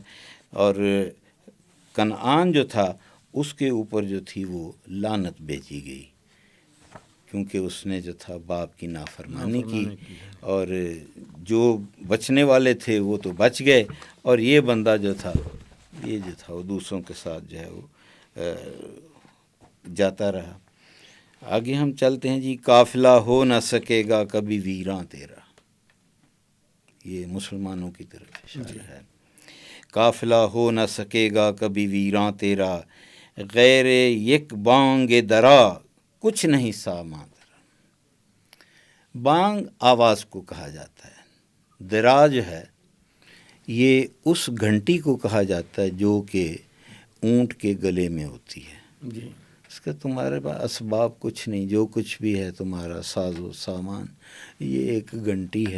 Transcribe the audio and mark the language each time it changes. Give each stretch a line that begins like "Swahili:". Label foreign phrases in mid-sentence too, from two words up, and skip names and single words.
Urdu: اور کنعان جو تھا اس کے اوپر جو تھی وہ لعنت بھیجی گئی کیونکہ اس نے جو تھا باپ کی نافرمانی کی، اور جو بچنے والے تھے وہ تو بچ گئے، اور یہ بندہ جو تھا وہ دوسروں کے ساتھ جو ہے وہ جاتا رہا. آگے ہم چلتے ہیں جی. قافلہ ہو نہ سکے گا کبھی ویراں تیرا، یہ مسلمانوں کی طرف اشارہ ہے. قافلہ ہو نہ سکے گا کبھی ویراں تیرا، غیر یک بانگ درا کچھ نہیں سامان تیرا. بانگ آواز کو کہا جاتا ہے، درا جو ہے یہ اس گھنٹی کو کہا جاتا ہے جو کہ اونٹ کے گلے میں ہوتی ہے. اس کا تمہارے پاس اسباب کچھ نہیں، جو کچھ بھی ہے تمہارا ساز و سامان یہ ایک گھنٹی ہے.